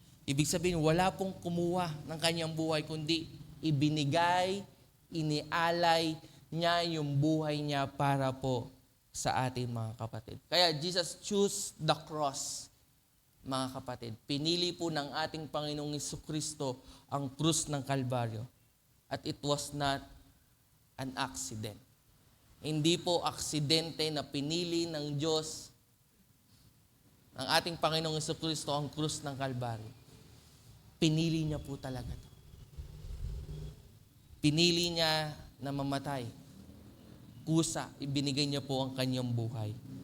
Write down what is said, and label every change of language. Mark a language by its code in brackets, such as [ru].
[tl] Ibig sabihin, wala pong kumuha ng kanyang buhay, kundi ibinigay, inialay niya yung buhay niya para po sa atin, mga kapatid. [en] Kaya Jesus chose the cross, [tl] mga kapatid. Pinili po ng ating Panginoong Jesucristo ang krus ng Kalbaryo. [en] At it was not an accident. [tl] Hindi po aksidente na pinili ng Diyos, ng ating Panginoong Jesucristo, ang krus ng Kalbaryo. Pinili niya po talaga ito. Pinili niya na mamatay. Kusa, ibinigay niya po ang kanyang buhay.